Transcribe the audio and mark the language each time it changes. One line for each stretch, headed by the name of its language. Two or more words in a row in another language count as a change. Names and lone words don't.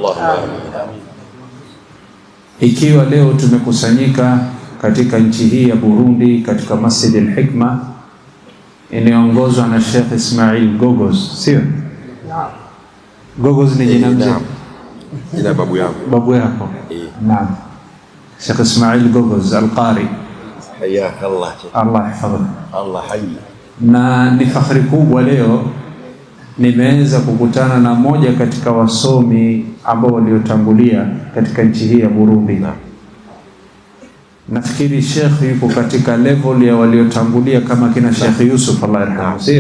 Swahili: Ikiwa leo tumekusanyika katika nchi hii ya Burundi katika Masjid al-Hikma inayoongozwa na Sheikh Ismail Gogoz, sio? Gogoz ni jina mzee. Jina babu yako. Babu yako. Naam. Sheikh Ismail Gogoz Al-Qari.
Arabic: حياك الله. الله يحفظه. الله حي.
Swahili: Na ni fakhari kubwa leo nimeweza kukutana na moja katika wasomi ambao waliotangulia katika nchi hii ya Burundi. Nafikiri Sheikh yuko katika level ya waliotangulia kama kina Sheikh Yusuf
Arabic: الله يرحمه,
Swahili: sio?